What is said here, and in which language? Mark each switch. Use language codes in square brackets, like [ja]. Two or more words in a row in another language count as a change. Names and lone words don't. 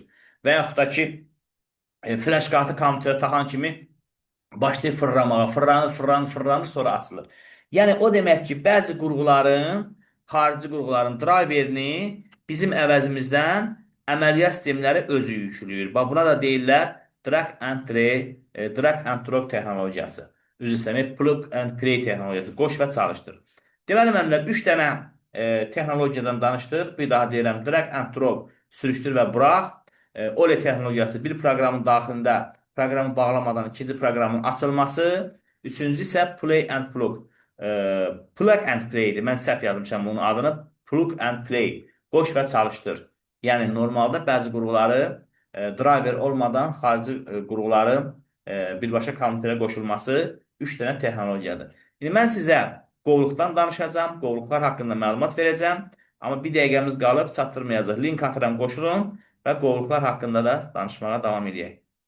[az] Və yaxud da ki, flash kartı kompüterə taxan kimi başlayır fırlamağa, fırlanır, sonra açılır. Yəni, o demək ki, bəzi qurğuların, xarici qurğuların driverini bizim əvəzimizdən əməliyyat sistemləri özü yüklüyür. Buna da deyirlər [en] drag and drop [az] texnologiyası. Üzr istəyirəm, [en] plug and play [az] texnologiyası. Qoş və çalışdır. Deməli, mənimlər 3 dənə texnologiyadan danışdıq. Bir daha deyirəm, [en] drag and drop, [az] sürüşdür və burax. OLE texnologiyası bir proqramın daxilində proqramı bağlamadan ikinci proqramın açılması. Üçüncü isə [en] play and plug. Plug and play-dir. [az] Mən səhv yazmışam bunun adını. [en] Plug and play. [az] Qoş və çalışdır. Yəni, normalda bəzi qurğuları driver olmadan xarici qurğuları birbaşa kompüterə qoşulması 3 dənə texnologiyadır. İndi mən sizə qovluqdan danışacağım. Qovluqlar haqqında məlumat verəcəm. Amma bir dəqiqəmiz qalıb çatdırmayacaq. Link atıram, qoşulun və qovluqlar haqqında da danışmağa davam edək.